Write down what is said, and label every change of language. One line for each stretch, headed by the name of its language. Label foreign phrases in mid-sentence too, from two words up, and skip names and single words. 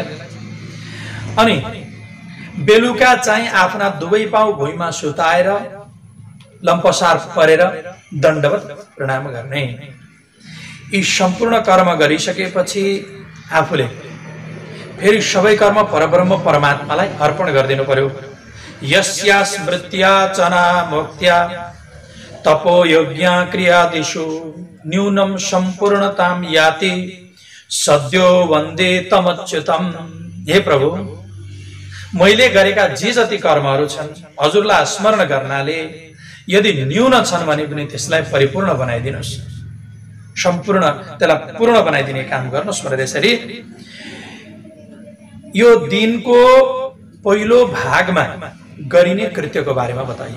Nepali: अनि बेलुका चाहिँ आफ्ना दुवै पाउ भुइँमा सुताएर लम्पसार परेर दण्डवत प्रणाम गर्ने। यी सम्पूर्ण कर्म गरिसकेपछि आफूले फेरि सबै कर्म परब्रह्म परमात्मालाई अर्पण गरिदिनु पर्यो।
Sanskrit: यस्या स्मृत्या चना मोक्त्या तपो यज्ञ क्रियादिषु न्यूनम सम्पूर्णतां याति सद्यो वन्दे तमच्युतम।
Nepali: हे प्रभु, मैले गरेका जे जति कर्महरू छन् हजुरलाई स्मरण गर्नाले यदि न्यून छन् भने पनि त्यसलाई परिपूर्ण बनाइदिनुस्, सम्पूर्ण त्यसलाई पूर्ण बनाइदिने काम गर्नुस् भनेर यसरी यो दिनको पहिलो भागमा गरिने कृत्यको बारेमा बताइयो।